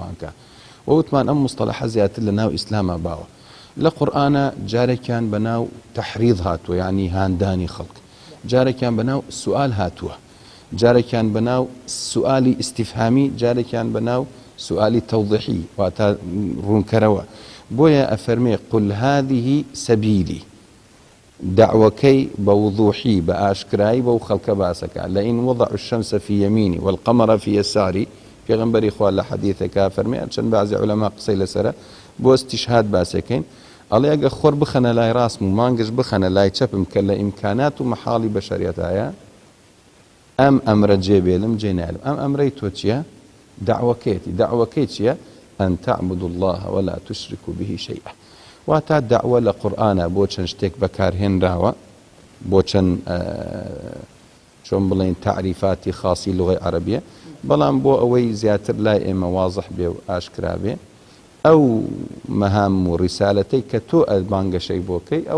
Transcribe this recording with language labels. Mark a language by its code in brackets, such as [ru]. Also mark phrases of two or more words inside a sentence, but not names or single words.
[ckb] بانگەکە ووتمان ئەم مستەلەحە زیاتر لە ناو ئیسلامە باوە لە قورئانە جارێکیان بە ناو تەحریض هاتووە یعنی هاندانی خەڵک جارێکیان بە ناو سوال هاتووە جارێکیان بە ناو سوالی ئیستیفهامی جارێکیان بە ناو سوالی تەوضیحی واتە ڕوونکەرەوە بۆیە ئەفەرمێ [ar] قل هذه سەبیلی [ckb] دعوەکەی بە وضوحی بە ئاشکرایی بەو خەڵکە باسەکە لە [ar] ئین وضع الشمس في يميني والقمر في يساري [ckb] پێغەمبەری خوا لە حەدیثێکا فەرمێ چەند بەعزی عولەما قسەی لەسەرە بۆ استیشهاد باسەکەین ئەڵێ ئەگە خۆر بخەنە لای ڕاستم و مانگش بخەنە لای چەپم کە لە ئیمکانات و مەحاڵی بەشەریەتایە ئەم ئەمرە جێبێلم جێ نایلم ئەم ئەمرەی تۆ چییە دعوەکەی چییە [ar] ئەن تعبدوا الله ولا تشركوا به شيئا [ckb] واتە دعوە لە قورئانە بۆ چەند شتێک بەکارهێنراوە بۆ چەند چۆن بڵێن تعریفاتی خاصی لغەی عەرەبیە بەڵام بۆ ئەوەی زیاتر لای ئێمە واضح بێ و ئاشکرا بێ ئەو مەهام و ڕیسالەتەی کە تۆ بانگەشەی بۆکەی ئەوە